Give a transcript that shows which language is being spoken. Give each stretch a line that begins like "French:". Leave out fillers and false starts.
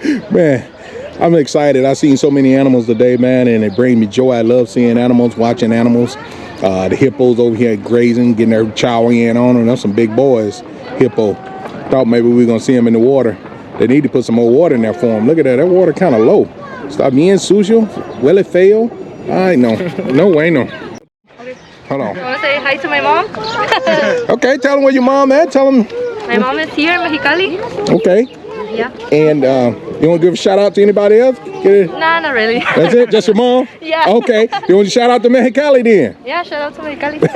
English: Man, I'm excited. I've seen so many animals today, man, and it brings me joy. I love seeing animals, watching animals. The hippos over here grazing, getting their chow in on them. That's some big boys, hippo. Thought maybe we were gonna see them in the water. They need to put some more water in there for them. Look at that, that water kind of low.
Spanish: Está bien sucio, huele feo.
English: I know, no way, no. Hold on. I want to say hi to my mom. Okay, tell them where your mom at. Tell them. My mom is here in Mexicali. Okay. Yeah. And you want to give a shout out to anybody else? Nah, not really. That's it? Just your mom? Yeah. Okay. You want to shout out to Mexicali then? Yeah, shout out to Mexicali.